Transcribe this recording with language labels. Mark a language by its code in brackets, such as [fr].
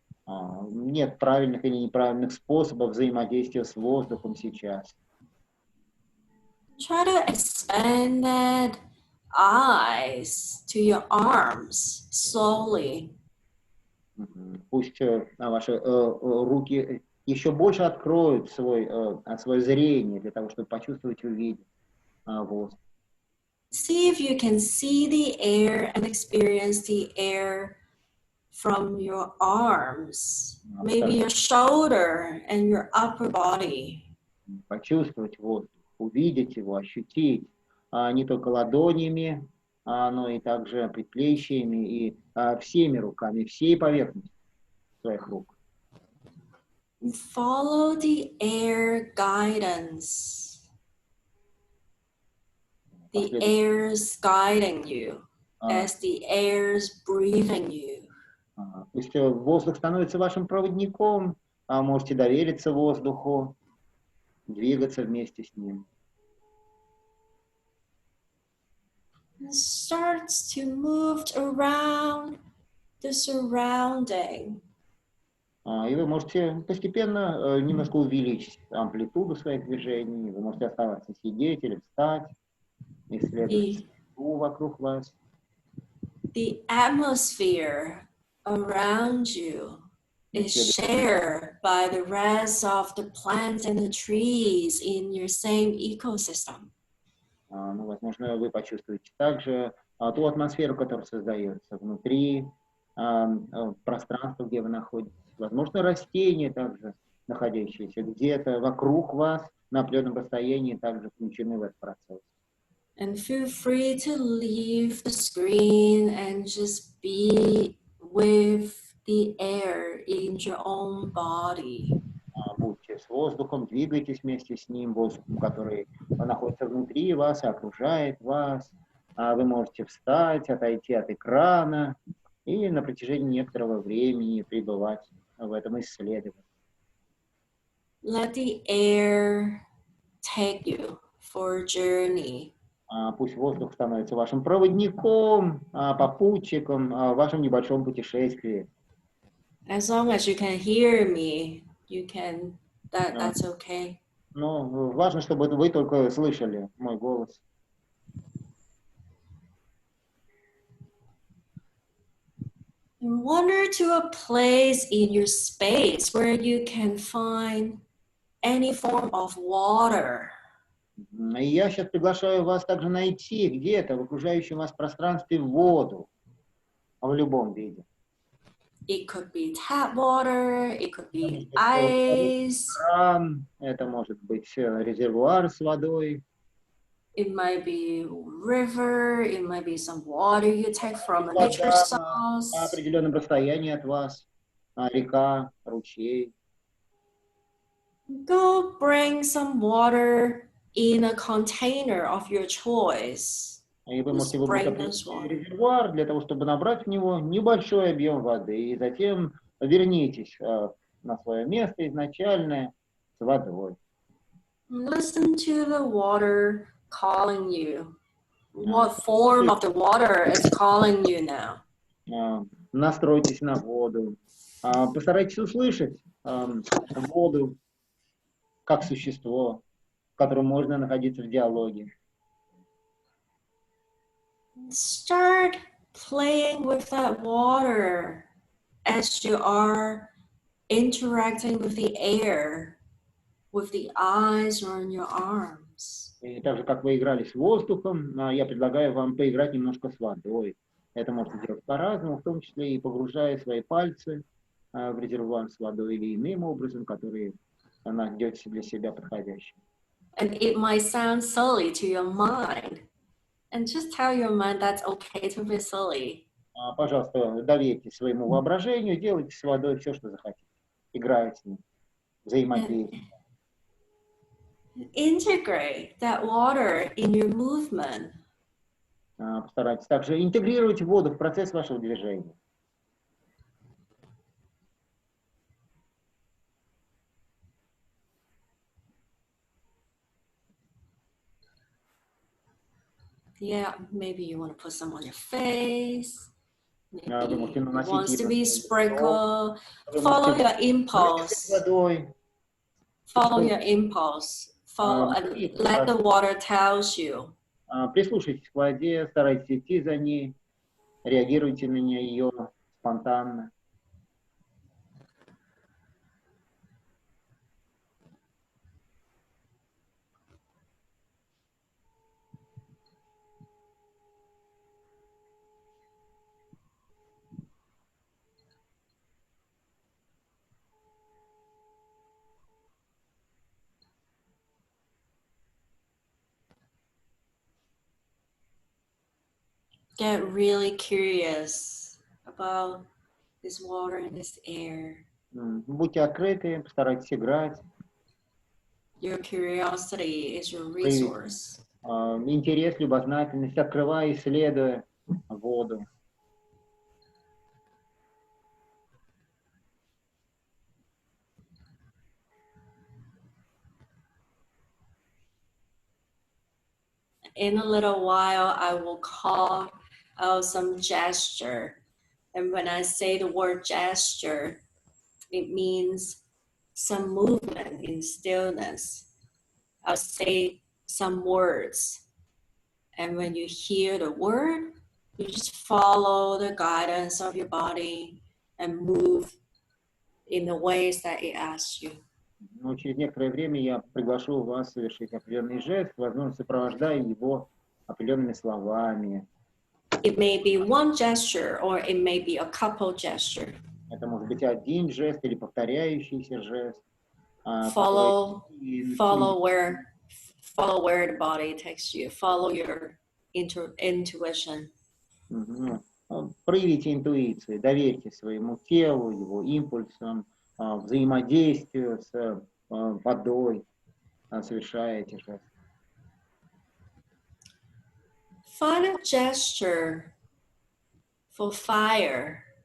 [ru] Нет правильных или неправильных способов взаимодействия с воздухом сейчас. [en] Try to expand that eyes to your arms slowly. [ru] Пусть ваши руки еще больше откроют свое зрение для того, чтобы почувствовать и увидеть воздух. [en] See if you can see the air and experience the air from your arms, maybe your shoulder and your upper body. [ru] Почувствовать воздух, увидеть его, ощутить не только ладонями, но и также предплечьями и всеми руками, всей поверхностью своих рук. [en] Follow the air guidance. The air's guiding you as the air's breathing you. [ru] Пусть воздух становится вашим проводником, можете довериться воздуху, двигаться вместе с ним. [en] It starts to move around the surrounding. [ru] И вы можете постепенно немножко увеличить амплитуду своих движений. Вы можете оставаться сидеть или встать, исследовать вокруг вас. [en] The atmosphere around you is shared by the rest of the plants and the trees in your same ecosystem. [ru] Возможно, вы почувствуете также ту атмосферу, которая создается внутри пространства, где вы находитесь. Возможно, растения также, находящиеся где-то вокруг вас на определенном расстоянии, также включены в этот процесс. [en] And feel free to leave the screen and just be with the air in your own body. [ru] Будьте с воздухом, двигайтесь вместе с ним, воздухом, который находится внутри вас и окружает вас. Вы можете встать, отойти от экрана и на протяжении некоторого времени пребывать в этом исследовании. [en] Let the air take you for a journey [ru] Пусть воздух становится вашим проводником, попутчиком в вашем небольшом путешествии. [en] As long as you can hear me, you can, that's okay. [ru] Но важно, чтобы вы только слышали мой голос. [en] Wander to a place in your space where you can find any form of water. [ru] И я сейчас приглашаю вас также найти где-то в окружающем вас пространстве воду в любом виде. [en] It could be tap water, it could be ice. [ru] Кран, это может быть резервуар с водой. [en] It might be river, it might be some water you take from a [ru] Вода [en] nature [ru] на [en] source. [ru] определенном расстоянии от вас, река, ручей. [en] Go bring some water in a container of your choice. [ru] И вы можете выбрать определенный резервуар для того, чтобы набрать в него небольшой объем воды. И затем вернитесь на свое место изначальное с водой. [en] Listen to the water calling you. What form of the water is calling you now? [ru] Настройтесь на воду. Постарайтесь услышать воду как существо, с которым можно находиться в диалоге. [en] Start playing with that water as you are interacting with the air, with the eyes on your arms. [ru] И так же, как вы играли с воздухом, я предлагаю вам поиграть немножко с водой. Это можете делать по-разному, в том числе и погружая свои пальцы в резервуар с водой или иным образом, который найдете для себя подходящим. [en] And it might sound silly to your mind. And just tell your mind that's okay to be silly. [ru] Пожалуйста, доверьтесь своему воображению, делайте с водой все, что захотите. Играйте с ним, взаимодействуйте. [en] Integrate that water in your movement. [ru] Постарайтесь также интегрировать воду в процесс вашего движения. [en] Yeah, maybe you want to put some on your face. Maybe [ru] можете [en] it [ru] наносить [en] wants to be [ru] ее [en] sprinkled. Follow your impulse. [ru] водой. [en] Follow your impulse. Follow and let the water tells you. [ru] Прислушайтесь к воде, старайтесь идти за ней, реагируйте на нее спонтанно. [en] Get really curious about this water and this air. [ru] Будьте открыты, постарайтесь играть. [en] Your curiosity is your resource. [ru] Интерес, любознательность, открывая, исследуя воду. [en] In a little while, I will call out some gesture. And when I say the word gesture, it means some movement in stillness. I'll say some words. And when you hear the word, you just follow the guidance of your body and move in the ways that it asks you. [ru] Но через некоторое время я приглашу вас совершить определенный жест, возможно, сопровождая его определенными словами. [en] It may be one gesture or it may be a couple gesture. [ru] Это может быть один жест или повторяющийся жест. [en] Follow where the body takes you. Follow your intuition. [ru] Проявите интуицию, доверьте своему телу, его импульсам, взаимодействию с водой, совершая эти жесты. [en] Find a gesture for fire.